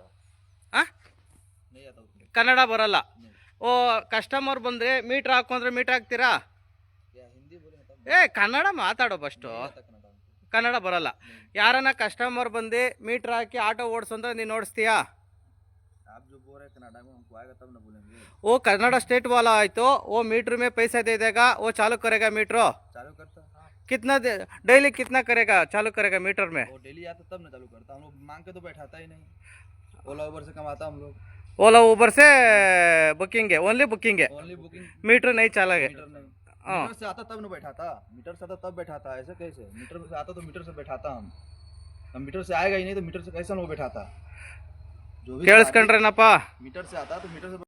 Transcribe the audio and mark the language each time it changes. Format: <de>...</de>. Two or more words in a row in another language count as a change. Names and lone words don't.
<kn>ಕನ್ನಡ ಬರಲ್ಲ. ಕಸ್ಟಮರ್ ಬಂದರೆ ಮೀಟ್ರ್ ಹಾಕೊಂಡ್ರೆ ಮೀಟ್ರ್ ಹಾಕ್ತೀರಾ? ಕನ್ನಡ ಮಾತಾಡೋ ಫಸ್ಟು. ಕನ್ನಡ ಬರಲ್ಲ. ಯಾರನ್ನ ಕಸ್ಟಮರ್ ಬಂದು ಮೀಟ್ರ್ ಹಾಕಿ ಆಟೋ ಓಡಿಸಂದ್ರೆ ನೀನು ಓಡಿಸ್ತೀಯಾ?</kn> <hi>वो कन्नड़ स्टेट वाला है तो वो मीटर में पैसा दे देगा, वो चालू करेगा मीटर। चालू करता कितना डेली कितना करेगा, चालू करेगा मीटर में? वो डेली आता तब ना चालू करता, हम लोग मांग के तो बैठाता ही नहीं। ओला उबर से कमाता हम लोग। ओला उबर से बुकिंग है,</hi> <en>only booking</en> <hi>है, मीटर नहीं चलेगा। मीटर से आता तब ना बैठाता, मीटर से आता तब बैठाता। ऐसे कैसे? मीटर से आता तो मीटर से बैठाता हम मीटर से आएगा ही नहीं तो मीटर से कैसे हम लोग बैठाता? ಕೇಳಿಸ್ಕೊಂಡ್ರೇನಪ್ಪ? ಮೀಟರ್ से आता तो मीटर से</hi>